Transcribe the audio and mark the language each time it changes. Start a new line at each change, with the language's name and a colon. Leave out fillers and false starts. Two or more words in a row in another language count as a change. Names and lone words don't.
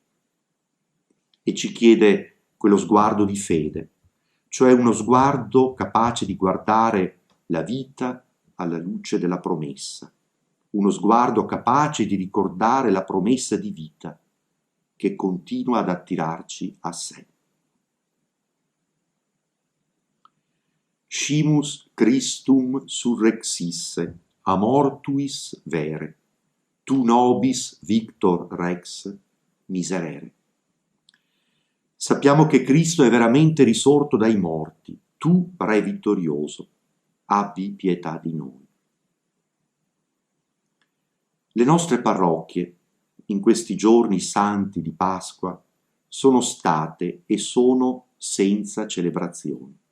Italian: E ci chiede quello sguardo di fede, cioè uno sguardo capace di guardare la vita alla luce della promessa, uno sguardo capace di ricordare la promessa di vita che continua ad attirarci a sé.
Latin: Scimus Christum surrexisse, a mortuis vere, tu nobis victor rex miserere.
Italian: Sappiamo che Cristo è veramente risorto dai morti, tu, Re vittorioso, abbi pietà di noi. Le nostre parrocchie, in questi giorni santi di Pasqua, sono state e sono senza celebrazioni.